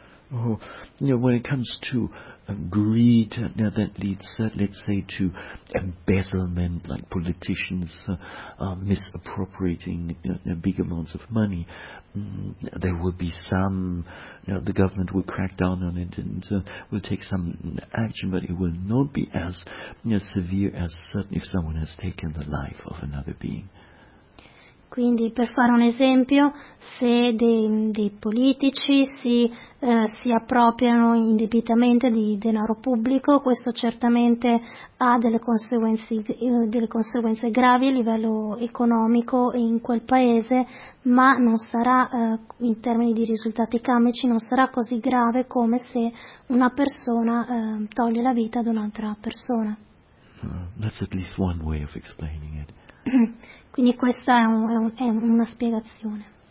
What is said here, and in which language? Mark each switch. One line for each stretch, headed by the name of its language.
English: Oh, when it comes to greed, that leads, let's say, to embezzlement, like politicians misappropriating big amounts of money. There will be some, the government will crack down on it and will take some action, but it will not be as severe as certain if someone has taken the life of another being.
Italian: Quindi, per fare un esempio, se dei politici si appropriano indebitamente di denaro pubblico, questo certamente ha delle conseguenze gravi a livello economico in quel paese, ma non sarà, in termini di risultati economici, non sarà così grave come se una persona toglie la vita ad un'altra persona.
English: That's at least one way of explaining it.
Italian: Quindi questa è una spiegazione.